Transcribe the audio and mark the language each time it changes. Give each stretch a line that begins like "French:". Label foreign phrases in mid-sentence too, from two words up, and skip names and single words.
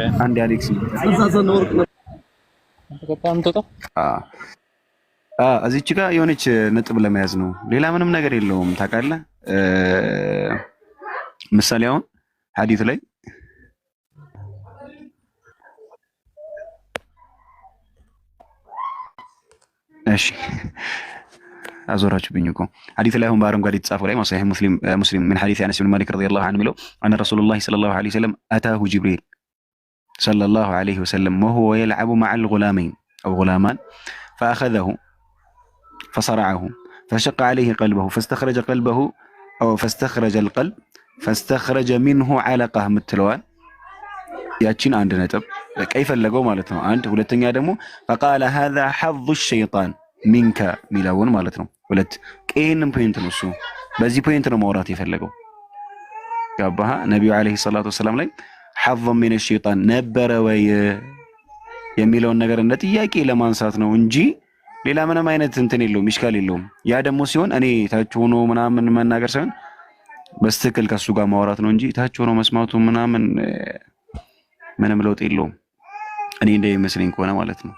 Amharic: አንድ አሌክስ እዚች ጋር የሆነች ነጥብ ለመያዝ ነው። ሌላ ምንም ነገር የለውም። ታውቃለህ ምሳሌ አሁን ሐዲስ ላይ እሺ አዞራችሁብኝ እኮ ሐዲስ ላይ አሁን በአረንጓዴ የተጻፈው ላይ
Arabic: صحيح مسلم من حديث انس بن مالك رضي الله عنه ሚለው أن رسول الله صلى الله عليه وسلم أتاه جبريل صلى الله عليه وسلم وهو يلعب مع الغلامين أو غلامان فأخذه فصرعه فشق عليه قلبه فاستخرج القلب فاستخرج منه علقة
Amharic: ምትለዋል ያቺን አንድ ነጥብ በቃ ይፈለገው ማለት ነው። አንድ ሁለተኛ ደግሞ
Arabic: فقال هذا حظ الشيطان منك
Amharic: ሚለውን ማለት ነው። ሁለት ይሄንን ፖይንት ነው እሱ በዚህ ፖይንት ነው ማውራት የፈለገው ያባህ ነብዩ
Arabic: عليه الصلاة والسلام
Amharic: ላይ
Arabic: حظ من الشيطان
Amharic: ነበረ ወይ የሚለውን ነገር እንደ ጥያቄ ለማንሳት ነው እንጂ ሌላ ምንም አይነት እንትን የለውም ሚሽካል የለውም። ያ ደግሞ ሲሆን እኔ ታች ሆኖ ምናምን መናገር ሳይሆን በስትክክል ከሱ ጋር ማውራት ነው እንጂ ታች ሆኖ መስማቱ ምናምን ምንም ለውጥ የለውም። እኔ እንደሚመስለኝ ከሆነ ማለት ነው።